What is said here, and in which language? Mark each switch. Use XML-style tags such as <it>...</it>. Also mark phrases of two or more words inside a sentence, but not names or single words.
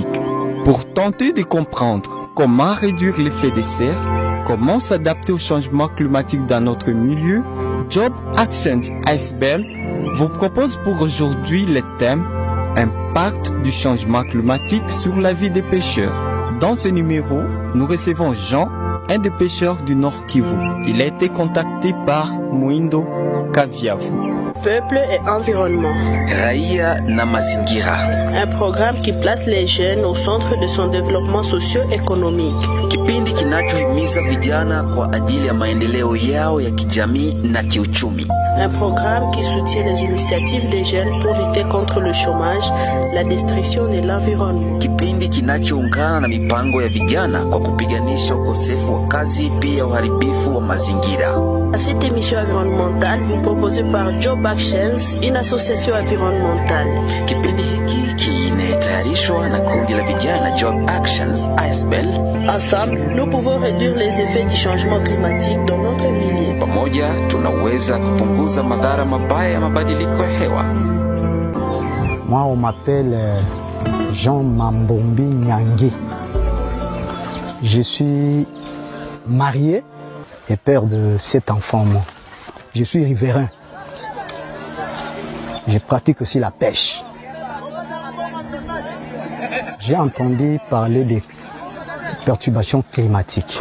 <fr>Pour tenter de comprendre comment réduire l'effet de serre, comment s'adapter au changement climatique dans notre milieu, Job Actions ASBL vous propose pour aujourd'hui le thème Impact du changement climatique sur la vie des pêcheurs. Dans ce numéro, nous recevons Jean, un des pêcheurs du Nord Kivu. Il a été contacté par Mwindo Kaviavu. Peuple et environnement.</fr> <sw>Raia na mazingira.</sw> <fr>Un programme qui place les jeunes au centre de son développement socio-économique.</fr> <sw>Kipindi kinachohimiza vijana kwa ajili ya maendeleo yao ya kijamii na kiuchumi.</sw> <fr>Un programme qui soutient les initiatives des jeunes pour lutter contre le chômage, la destruction de l'environnement.</fr> <sw>Kipindi kinachoungana na mipango ya vijana kwa kupiganisha ukosefu wa kazi pia uharibifu wa mazingira.</sw> <fr>À cette émission environnementale, vous proposez par Job Actions, une association environnementale.</fr> <sw>Kipindi hiki kinatayarishwa na kundi la vijana Job Actions ASBL.</sw> <fr>Ensemble, nous pouvons réduire les effets du changement climatique dans notre milieu.</fr> <sw>Pamoja tunaweza kupunguza madhara mabaya ya mabadiliko ya hewa.</sw> <fr>Moi, on m'appelle Jean Mambombi Nyangi. Je suis marié et père de 7 enfants. Moi. Je suis riverain. Je pratique aussi la pêche. J'ai entendu parler des perturbations climatiques.</fr>